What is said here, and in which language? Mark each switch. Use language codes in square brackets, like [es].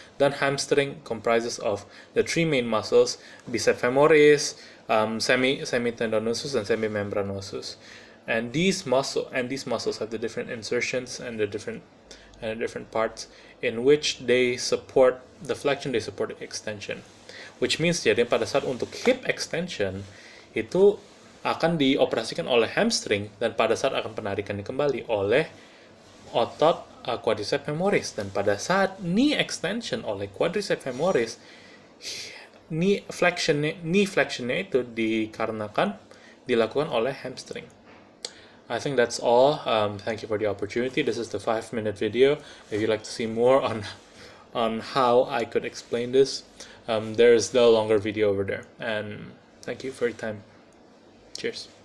[en] Then hamstring comprises of the 3 main muscles: bicep femoris, semitendinosus, and semimembranosus. And these muscles have the different insertions and the different parts in which they support the flexion, they support the extension. [id] Which means jadi pada saat untuk hip extension itu akan dioperasikan oleh hamstring, dan pada saat akan penarikannya kembali oleh otot quadricep femoris, dan pada saat knee extension oleh quadricep femoris, knee flexionnya itu dilakukan oleh hamstring. [en] I think that's all. Thank you for the opportunity. This is the 5-minute video. If you'd like to see more on how I could explain this, there's the longer video over there. And thank you for your time. Cheers.